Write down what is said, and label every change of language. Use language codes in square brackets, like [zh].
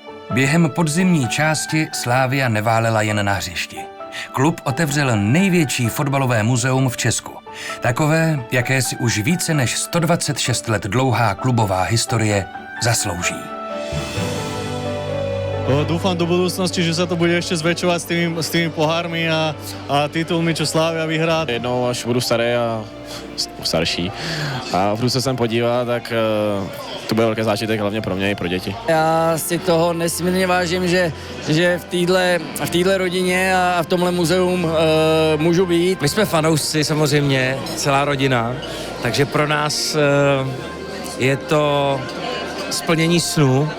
[cs] Během podzimní části Slavia neválela jen na hřišti. Klub otevřel největší fotbalové muzeum v Česku. Takové, jaké si už více než 126 let dlouhá klubová historie zaslouží. [sk] Dúfam do budúcnosti, že sa to bude ešte zväčšovať s tými pohármi a titulmi, čo Slavia vyhrá. [cs] Jednou, až budu starý a starší a budu se sem podívat, tak to bude velký zážitek hlavně pro mě i pro děti. Já si toho nesmírně vážím, že v téhle rodině a v tomhle muzeum můžu být. My jsme fanoušci samozřejmě, celá rodina, takže pro nás je to splnění snů.